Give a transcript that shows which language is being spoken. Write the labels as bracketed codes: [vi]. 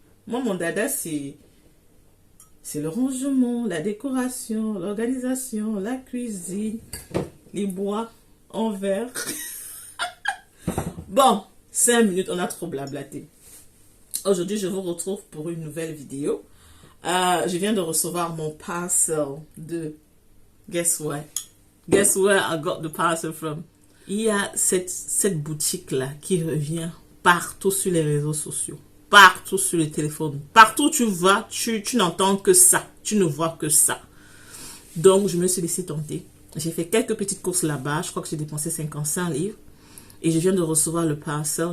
[fr] Moi, mon dada, c'est le rangement, la décoration, l'organisation, la cuisine, les bois en verre. Bon, 5 minutes, on a trop blablaté. Aujourd'hui, je vous retrouve pour une nouvelle vidéo. Je viens de recevoir mon parcel de... [en] Guess what? Guess where I got the parcel from? [fr] Il y a cette boutique-là qui revient partout sur les réseaux sociaux. Partout sur le téléphone. Partout où tu vas, tu n'entends que ça. Tu ne vois que ça. Donc, je me suis laissé tenter. J'ai fait quelques petites courses là-bas. Je crois que j'ai dépensé 55 livres. Et je viens de recevoir le parcel.